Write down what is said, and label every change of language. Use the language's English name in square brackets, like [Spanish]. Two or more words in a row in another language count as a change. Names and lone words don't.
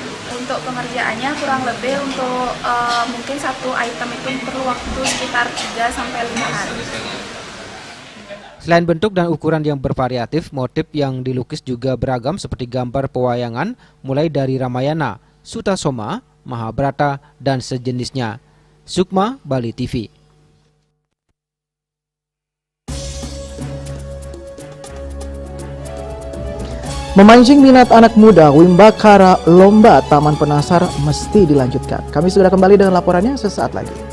[Indonesian] Untuk pengerjaannya kurang lebih untuk mungkin satu item itu perlu waktu sekitar 3-5 hari. Selain bentuk dan ukuran yang bervariatif, motif yang dilukis juga beragam seperti gambar pewayangan mulai dari Ramayana, Sutasoma, Mahabharata, dan sejenisnya. Sukma, Bali TV. Memancing minat anak muda, Wimbakara Lomba Taman Penasar mesti dilanjutkan. Kami sudah kembali dengan laporannya sesaat lagi.